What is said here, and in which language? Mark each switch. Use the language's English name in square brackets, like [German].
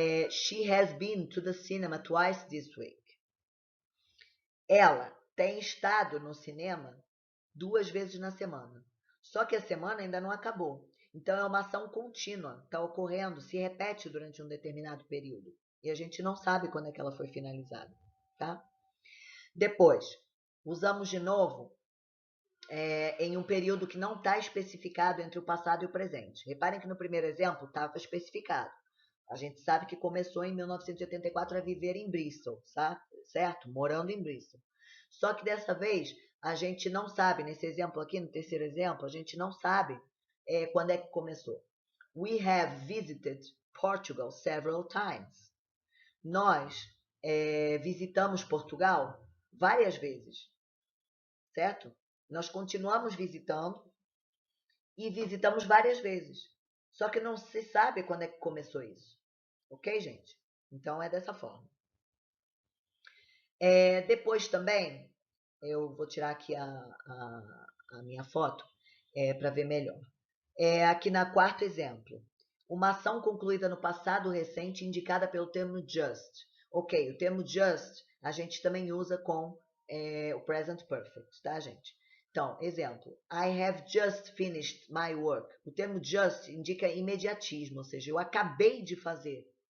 [English] She has been to the cinema twice this week. [Portuguese] Ela tem estado no cinema 2 vezes na semana. Só que a semana ainda não acabou. Então, é uma ação contínua, está ocorrendo, se repete durante um determinado período. E a gente não sabe quando é que ela foi finalizada, tá? Depois, usamos de novo em um período que não está especificado entre o passado e o presente. Reparem que no primeiro exemplo estava especificado. A gente sabe que começou em 1984 a viver em Bristol, tá? Certo? Morando em Bristol. Só que dessa vez a gente não sabe, nesse exemplo aqui, no terceiro exemplo, a gente não sabe quando é que começou. [English] We have visited Portugal several times. [Portuguese] Nós visitamos Portugal várias vezes, certo? Nós continuamos visitando e visitamos várias vezes. Só que não se sabe quando é que começou isso. Ok, gente? Então é dessa forma. Depois também, eu vou tirar aqui a minha foto para ver melhor. Aqui na quarto exemplo. Uma ação concluída no passado recente indicada pelo termo just. Ok, o termo just a gente também usa com o present perfect, tá, gente? Então, exemplo. [English] I have just finished my work. [Portuguese] O termo just indica imediatismo, ou seja, eu acabei de fazer.